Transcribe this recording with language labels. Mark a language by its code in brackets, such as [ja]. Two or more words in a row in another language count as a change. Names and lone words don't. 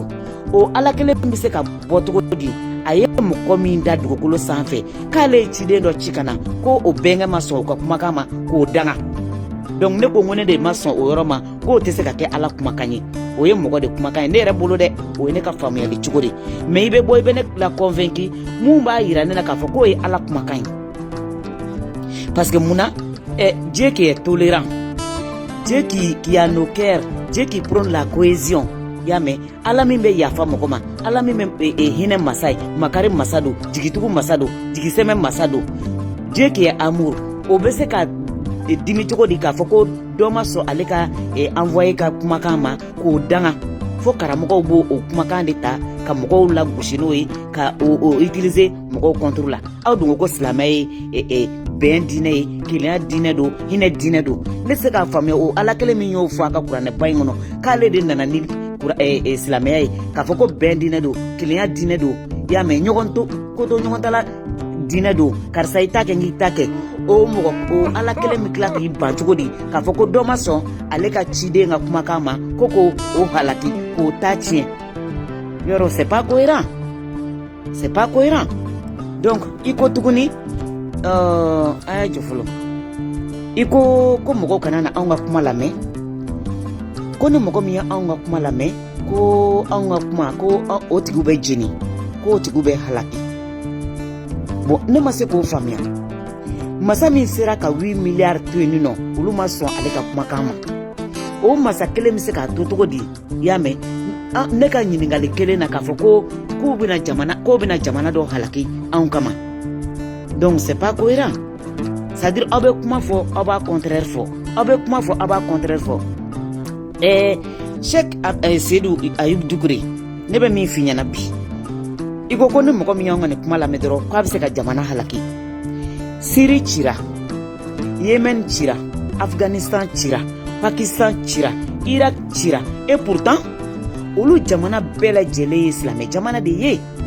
[bm] O Ala kelen bɛ se ka bɔ cogo di? A ye mɔgɔ min da dugukolo sanfɛ k'ale ye ciden dɔ ci ka na ko o bɛnkɛ ma sɔn o ka kumakan ma k'o danga. Donc ne ko ne de ma sɔn o yɔrɔ ma k'o tɛ se ka kɛ Ala kumakan ye. O ye mɔgɔ de kumakan ye, ne yɛrɛ bolo dɛ, o ye ne ka faamuyali cogo de. Mais i bɛ bɔ i bɛ ne la convaincu mun b'a yira ne na k'a fɔ k'o ye Ala kumakan ye. [fr] Parce que munna Dieu qui est tolérant, Dieu qui a nos cœurs, Dieu qui prône la cohésion. [bm] Y'a mɛn Ala min bɛ yafa mɔgɔ ma, Ala min bɛ hinɛ masa ye, makari masa don, jigitugu masa don, jigisɛmɛ masa don. [fr] Dieu qui est amour, [bm] o bɛ se ka dimi cogo di k'a fɔ ko dɔ ma sɔn ale ka envoyé ka kumakan ma k'o danga. Fo karamɔgɔw b'o o kumakan de ta ka mɔgɔw lagosi n'o ye, ka o utiliser mɔgɔw contre la. Aw dun ko silamɛ ye bɛn diinɛ ye, kelenya diinɛ don, hinɛ diinɛ don. Ne se k'a faamuya o Ala kelen min y'o fɔ a ka kuranɛba in kɔnɔ k'ale de nana ni silamɛya ye, k'a fɔ ko bɛn diinɛ don, kelenya diinɛ don. Y'a mɛn ɲɔgɔn to ko to ɲɔgɔn ta la diinɛ don, karisa i ta kɛ nk'i ta kɛ. O Ala kelen bɛ tila k'i ban cogo di k'a fɔ ko dɔ ma sɔn ale ka ciden ka kumakan ma ko o halaki k'o ta tiɲɛ. [fr] Yɔrɔ c'est pas cohérent, c'est pas cohérent. [bm] Donc i ko tuguni a y'a jɔ fɔlɔ, i ko mɔgɔw kana na anw ka kuma lamɛn, ko ni mɔgɔ min ye anw ka kuma lamɛn ko anw ka kuma ko o tigiw bɛ jeni, ko o tigiw bɛ halaki. Bon ne ma se k'o faamuya. Masa min sera ka 8 miliyari to yen nɔ olu ma sɔn ale ka kumakan ma. O masa kelen bɛ se k'a to cogo di? Y'a mɛn ne ka ɲininkali kelen na k'a fɔ k'o bɛna jamana dɔ halaki anw kama. [fr] Donc c'est pas cohérent. C'est-à-dire [bm] aw bɛ kuma fɔ aw b'a contraire fɔ, aw bɛ kuma fɔ aw b'a contraire fɔ. Cheikh Seydou Ayub Dukure ne bɛ min f'i ɲɛna bi, i ko ni mɔgɔ min y'anw ka nin kuma lamɛn dɔrɔn k'a bɛ se ka jamana halaki. Syrie cira, Yemen cira, Afghanistan cira, Pakistan cira, Irak cira, [fr] et pourtant [bm] olu jamana bɛɛ lajɛlen ye silamɛ jamana de ye.